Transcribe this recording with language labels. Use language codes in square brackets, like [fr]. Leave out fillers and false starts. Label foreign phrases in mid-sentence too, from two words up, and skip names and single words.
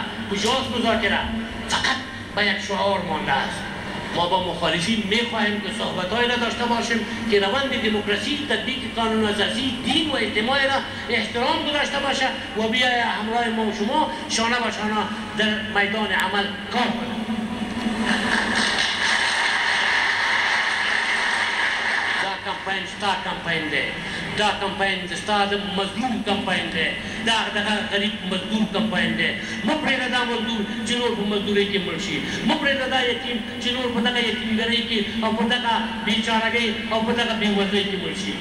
[fa] کجاست مذاکره؟ فقط به یک شعار مانده است. ما با مخالفین میخواهیم که صحبتهایی را داشته باشیم که روند دموکراسی، تطبیق قانون اساسی، دین و اجتماع را احترام داشته باشه و بیای همراه ما و شما شانه به شانه در میدان عمل کار کنیم. [ps] کمپاین ستا کمپاین دی. دا کمپاین ستا د مظلوم کمپاین دی. دا دغه غریب مزدور کمپاین دی. مه پرېږده دا مزدور چې نور په مزدورۍ کې مړ شي. مه پرېږده دا یتیم چې نور په دغه یتیمګرۍ کې او په دغه بېچارهګۍ او په دغه بېوزلۍ کې مړ شي.